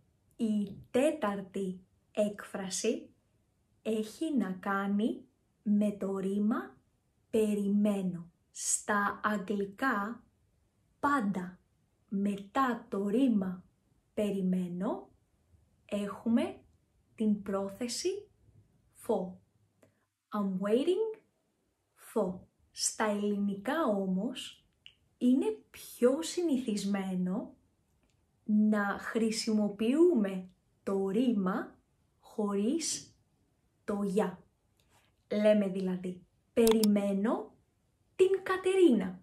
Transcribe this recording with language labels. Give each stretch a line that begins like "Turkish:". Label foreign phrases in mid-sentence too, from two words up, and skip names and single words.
Greek: Η τέταρτη έκφραση έχει να κάνει με το ρήμα περιμένω. Στα αγγλικά πάντα μετά το ρήμα περιμένω έχουμε την πρόθεση for.
English: I'm waiting for.
Greek: Στα ελληνικά όμως είναι πιο συνηθισμένο να χρησιμοποιούμε το ρήμα χωρίς το για. Λέμε δηλαδή περιμένω την Κατερίνα.